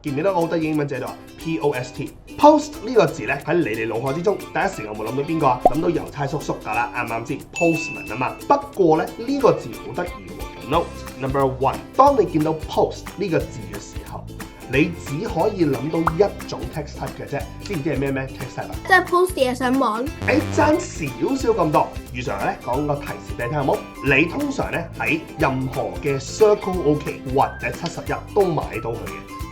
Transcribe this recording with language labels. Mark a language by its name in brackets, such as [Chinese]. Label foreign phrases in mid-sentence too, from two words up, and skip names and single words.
[Cantonese] 見唔見到好得意英文寫到 post？post 呢個字咧喺你哋腦海之中，第一時間有冇諗到邊個啊？諗到郵差叔叔㗎啦，啱唔啱先 ？postman 啊嘛。不過咧呢個字好得意喎。 [English] Note number one， [Cantonese] 當你見到 post 呢個字嘅時候，你只可以諗到一種 [English] text type [Cantonese] 嘅啫，知唔知係咩 [English] text type [Cantonese] 啊？即係 post 嘢上網。爭少少咁多。如常咧講個提示俾你聽好冇？你通常咧喺任何嘅 Circle OK 或者71都買到佢嘅。